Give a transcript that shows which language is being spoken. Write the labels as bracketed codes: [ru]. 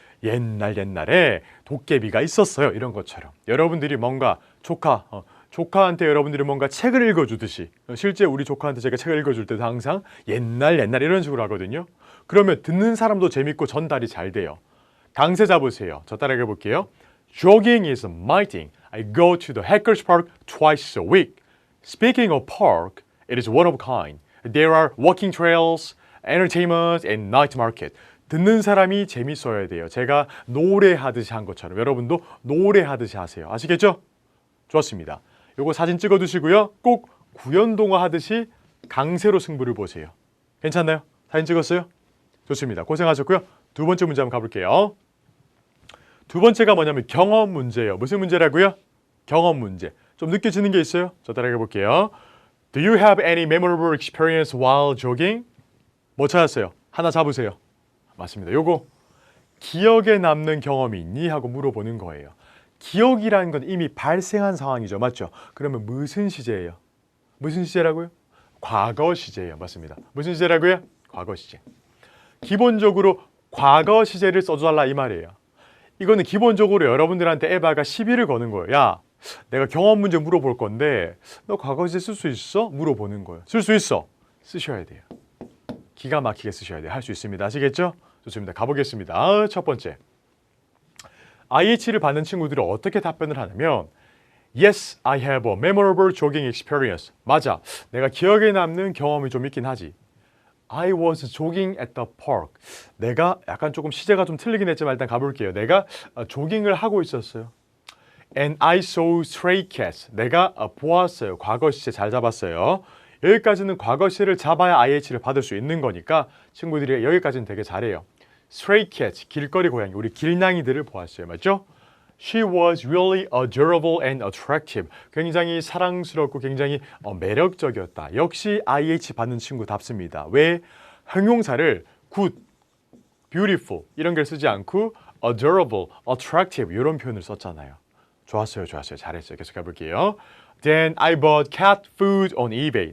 [ko] 옛날에 도깨비가 있었어요. 이런 것처럼. 여러분들이 뭔가 조카한테 여러분들이 뭔가 책을 읽어주듯이 실제 우리 조카한테 제가 책을 읽어줄 때도 항상 옛날 이런 식으로 하거든요. 그러면 듣는 사람도 재밌고 전달이 잘 돼요. 강세 잡으세요. 저 따라해 볼게요. [en] Jogging is my thing. I go to the Hackers Park twice a week. Speaking of park, it is one of a kind. There are walking trails, entertainment, and night market. [ko] 듣는 사람이 재밌어야 돼요. 제가 노래하듯이 한 것처럼 여러분도 노래하듯이 하세요. 아시겠죠? 좋습니다. 요거 사진 찍어 두시고요. 꼭 구연동화 하듯이 강세로 승부를 보세요. 괜찮나요? 사진 찍었어요? 좋습니다. 고생하셨고요. 두 번째 문제 한번 가볼게요. 두 번째가 뭐냐면 경험 문제예요. 무슨 문제라고요? 경험 문제. 좀 느껴지는 게 있어요? 저 따라해 볼게요. [en] Do you have any memorable experience while jogging? [ko] 뭐 찾았어요? 하나 잡으세요. 맞습니다. 요거 기억에 남는 경험이 있니? 하고 물어보는 거예요. 기억이라는 건 이미 발생한 상황이죠. 맞죠? 그러면 무슨 시제예요? 무슨 시제라고요? 과거 시제예요. 맞습니다. 무슨 시제라고요? 과거 시제. 기본적으로 과거 시제를 써달라 이 말이에요. 이거는 기본적으로 여러분들한테 에바가 시비를 거는 거예요. 야, 내가 경험 문제 물어볼 건데 너 과거 시제 쓸 수 있어? 물어보는 거예요. 쓸 수 있어. 쓰셔야 돼요. 기가 막히게 쓰셔야 돼요. 할 수 있습니다. 아시겠죠? 좋습니다. 가보겠습니다. 첫 번째. IH를 받는 친구들이 어떻게 답변을 하냐면 [en] Yes, I have a memorable jogging experience. [ko] 맞아. 내가 기억에 남는 경험이 좀 있긴 하지. [en] I was jogging at the park. [ko] 내가 약간 조금 시제가 좀 틀리긴 했지만 일단 가볼게요. 내가 조깅을 하고 있었어요. [en] And I saw stray cats. [ko] 내가 보았어요. 과거 시제 잘 잡았어요. 여기까지는 과거 시제를 잡아야 IH를 받을 수 있는 거니까 친구들이 여기까지는 되게 잘해요. Stray cats, 길거리 고양이, 우리 길냥이들을 보았어요. 맞죠? [en] She was really adorable and attractive. [ko] 굉장히 사랑스럽고 굉장히 매력적이었다. 역시 IH 받는 친구답습니다. 왜? 형용사를 good, beautiful 이런 걸 쓰지 않고 adorable, attractive 이런 표현을 썼잖아요. 좋았어요. 잘했어요. 계속 가볼게요. [en] Then I bought cat food on eBay.